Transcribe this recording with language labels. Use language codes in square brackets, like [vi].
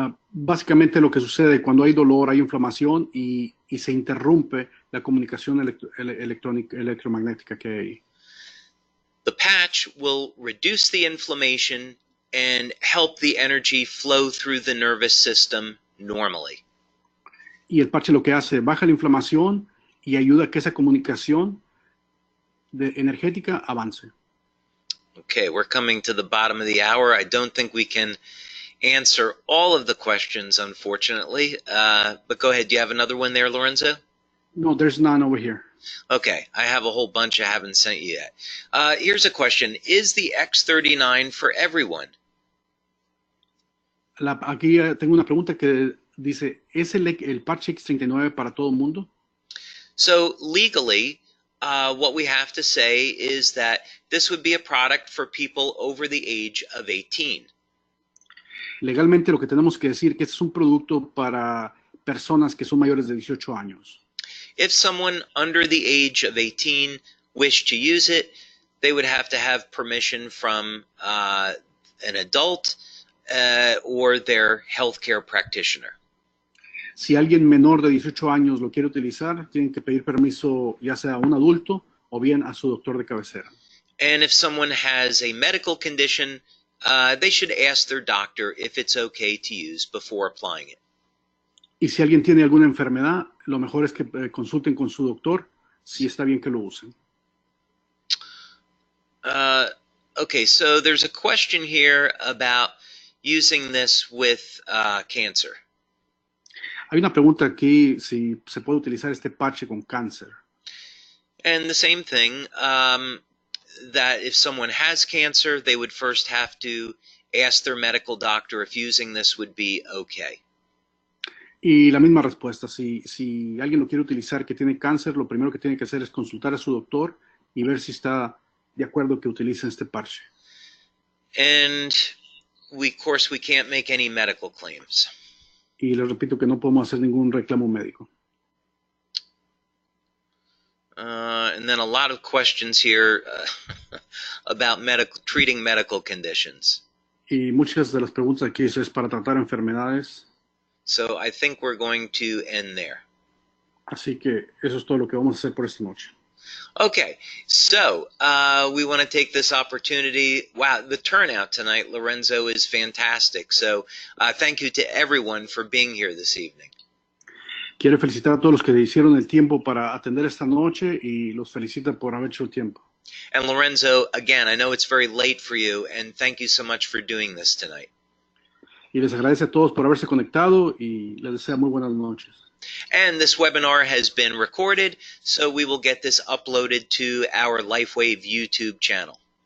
[es] Básicamente lo que sucede cuando hay dolor, hay inflamación y se interrumpe la comunicación electromagnética que hay. [en] The patch will reduce the inflammation and help the energy flow through the nervous system normally. [es] Y el parche lo que hace, baja la inflamación y ayuda a que esa comunicación energética avance. [en] Okay, we're coming to the bottom of the hour. I don't think we can answer all of the questions, unfortunately. But go ahead. Do you have another one there, Lorenzo? No, there's none over here. Okay, I have a whole bunch I haven't sent you yet. Here's a question. Is the X39 for everyone? [es] Aquí tengo una pregunta que dice, ¿es el parche X39 para todo el mundo? [en] So legally, what we have to say is that this would be a product for people over the age of 18. [es] Legalmente lo que tenemos que decir que este es un producto para personas que son mayores de 18 años. [en] If someone under the age of 18 wished to use it, they would have to have permission from an adult or their healthcare practitioner. [es] Si alguien menor de 18 años lo quiere utilizar, tienen que pedir permiso ya sea a un adulto o bien a su doctor de cabecera. [en] And if someone has a medical condition, they should ask their doctor if it's okay to use before applying it. [es] Y si alguien tiene alguna enfermedad, lo mejor es que consulten con su doctor si está bien que lo usen. [en] Okay, so there's a question here about using this with cancer. [es] Hay una pregunta aquí si se puede utilizar este parche con cáncer. [en] And the same thing, that if someone has cancer, they would first have to ask their medical doctor if using this would be okay. [es] Y la misma respuesta, si alguien lo quiere utilizar que tiene cáncer, lo primero que tiene que hacer es consultar a su doctor y ver si está de acuerdo que utilicen este parche. [en] And of course, we can't make any medical claims. [es] Y les repito que no podemos hacer ningún reclamo médico. [en] And then a lot of questions here about treating medical conditions. [es] Y muchas de las preguntas aquí es para tratar enfermedades. [en] So I think we're going to end there. [es] Así que eso es todo lo que vamos a hacer por esta noche. [en] Okay, so we want to take this opportunity. Wow, the turnout tonight, Lorenzo, is fantastic. So thank you to everyone for being here this evening. [es] Quiero felicitar a todos los que hicieron el tiempo para atender esta noche y los felicita por haber hecho el tiempo. [en] And Lorenzo, again, I know it's very late for you, and thank you so much for doing this tonight. [es] Y les agradece a todos por haberse conectado y les desea muy buenas noches. [en] And this webinar has been recorded, so we will get this uploaded to our LifeWave YouTube channel.